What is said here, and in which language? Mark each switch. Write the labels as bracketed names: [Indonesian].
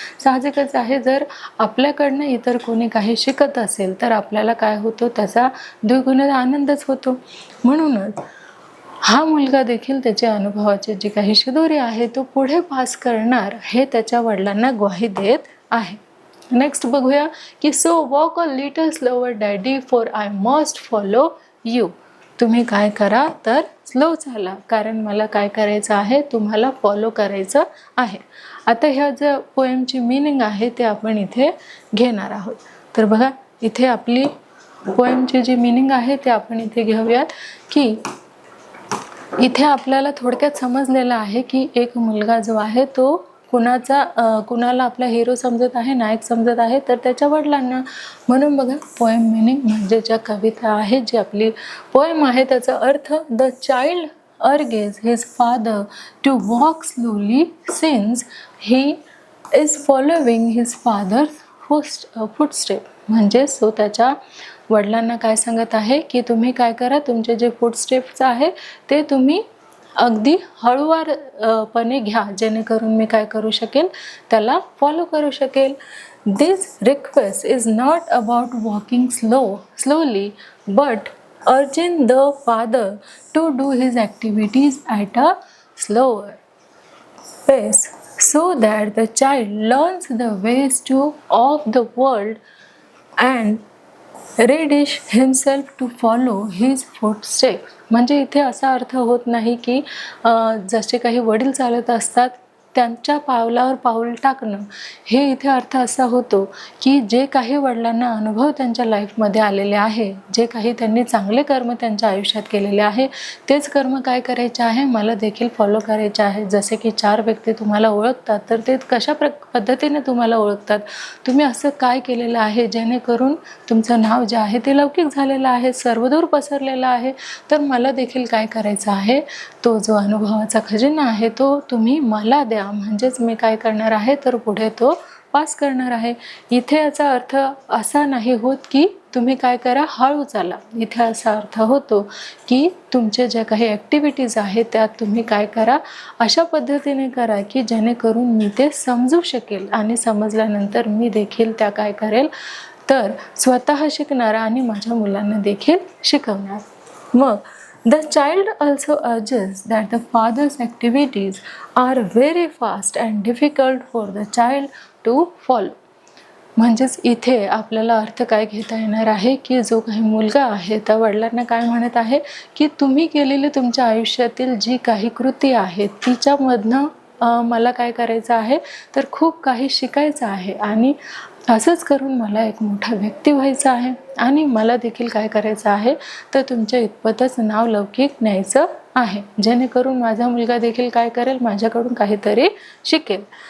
[Marathi] साहजिकच आहे, जर आपल्याकडनं इतर कोणी काही शिकत असेल तर आपल्याला काय होतो, त्याचा द्विगुणित आनंदच होतो. म्हणूनच हा मुलगा देखील त्याच्या अनुभवाची जी काही शिदोरी आहे तो पुढे पास करणार हे त्याच्या वडिलांना ग्वाही देत आहे. [English] next [Marathi] बघूया की [English] So walk a little slower daddy for I must follow you. [Marathi] तुम्ही काय करा तर स्लो चाला, कारण मला काय करायचं आहे, तुम्हाला फॉलो करायचं आहे. आता ह्या ज्या पोएमची मीनिंग आहे ते आपण इथे घेणार आहोत. तर बघा, इथे आपली पोएमची जी मिनिंग आहे ते आपण इथे घेऊयात की इथे आपल्याला थोडक्यात समजलेलं आहे की एक मुलगा जो आहे तो कुणाला आपला हिरो समजत आहे, नायक समजत आहे, तर त्याच्या वडिलांना. म्हणून बघा पोएम मिनिंग म्हणजे ज्या कविता आहे, जी आपली पोएम आहे त्याचा अर्थ, [English] The child urges his father to walk slowly since he is following his father's footstep. [Marathi] म्हणजे तो त्याच्या वडिलांना काय सांगत आहे की तुम्ही काय करा, तुमचे जे फूटस्टेप्स आहे ते तुम्ही अगदी हळूवारपणे घ्या, जेणेकरून मी काय करू शकेल, त्याला फॉलो करू शकेल. [English] This request is not about walking slowly but urging the father to do his activities at a slower pace so that the child learns the ways of the world and readies himself to follow his footsteps. [Marathi] म्हणजे इथे असा अर्थ होत नाही की जसे काही वडील चालत असतात त्यांच्या पावलावर पाऊल टाकणं, हे इथे अर्थ असा होतो की जे काही वडिलांना अनुभव त्यांच्या लाईफमध्ये आलेले आहे, जे काही त्यांनी चांगले कर्म त्यांच्या आयुष्यात केलेले आहे, तेच कर्म काय करायचे आहे, मला देखील फॉलो करायचे आहे. जसे की 4 व्यक्ती तुम्हाला ओळखतात तर ते कशा पद्धतीने तुम्हाला ओळखतात, तुम्ही असं काय केलेलं आहे जेणेकरून तुमचं नाव जे आहे ते लौकिक झालेलं आहे, सर्वदूर पसरलेलं आहे. तर मला देखील काय करायचं आहे, तो जो अनुभवाचा खजिना आहे तो तुम्ही मला द्या, म्हणजेच मी काय करणार आहे तर पुढे तो पास करणार आहे. इथे याचा अर्थ असा नाही होत की तुम्ही काय करा, हळू चाला. इथे असा अर्थ होतो की तुमचे जे काही ॲक्टिव्हिटीज आहेत त्यात तुम्ही काय करा, अशा पद्धतीने करा की जेणेकरून मी ते समजू शकेल आणि समजल्यानंतर मी देखील त्या काय करेल तर स्वतः शिकणार आणि माझ्या मुलांना देखील शिकवणार. [English] मग the child also urges that the father's activities are very fast and difficult for the child to follow. [Marathi] म्हणजेच इथे आपल्याला अर्थ काय घेता येणार आहे की जो काही मुलगा आहे त्या वडिलांना काय म्हणत आहे की तुम्ही केलेली तुमच्या आयुष्यातील जी काही कृती आहे तिच्यामधनं मला काय करायचं आहे तर खूप काही शिकायचं आहे आणि असंच करून मला एक मोठा व्यक्ती व्हायचं आहे आणि मला देखील काय करायचं आहे तर तुमच्या इतपतच नाव लौकिक न्यायचं आहे, जेणेकरून माझा मुलगा देखील काय करेल, माझ्याकडून काहीतरी शिकेल.